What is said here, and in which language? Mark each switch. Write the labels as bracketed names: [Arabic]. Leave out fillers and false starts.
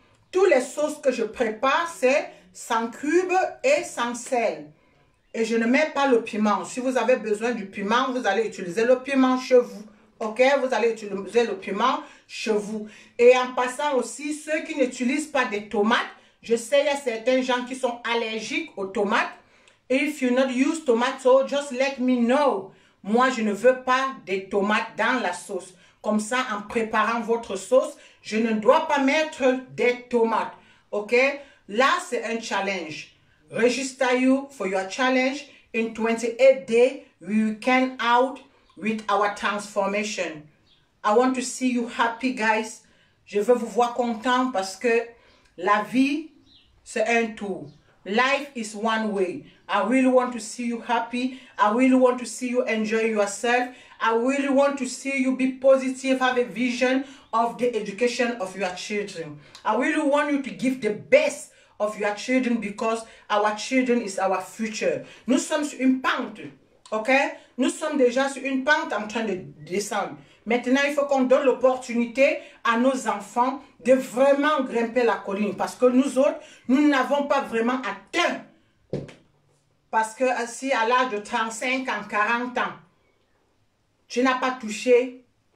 [French] Toutes les sauces que je prépare, c'est sans cube et sans sel. Et je ne mets pas le piment. Si vous avez besoin du piment, vous allez utiliser le piment chez vous. Ok? Vous allez utiliser le piment chez vous. Et en passant aussi, ceux qui n'utilisent pas des tomates, je sais, il y a certains gens qui sont allergiques aux tomates. [English] If you not use tomato, just let me know. [French] Moi, je ne veux pas des tomates dans la sauce. Comme ça, en préparant votre sauce, je ne dois pas mettre des tomates. Ok? Là, c'est un challenge. [English] Register you for your challenge. In 28 days, we can out with our transformation. I want to see you happy, guys. [French] Je veux vous voir content parce que la vie, c'est un tour. [English] Life is one way. I really want to see you happy. I really want to see you enjoy yourself. I really want to see you be positive, have a vision of the education of your children. I really want you to give the best of your children because our children is our future. [French] Nous sommes sur une pente, ok? Nous sommes déjà sur une pente en train de descendre. Maintenant, il faut qu'on donne l'opportunité à nos enfants de vraiment grimper la colline. Parce que nous autres, nous n'avons pas vraiment atteint. Parce que si à l'âge de 35 ans, 40 ans, tu n'as pas touché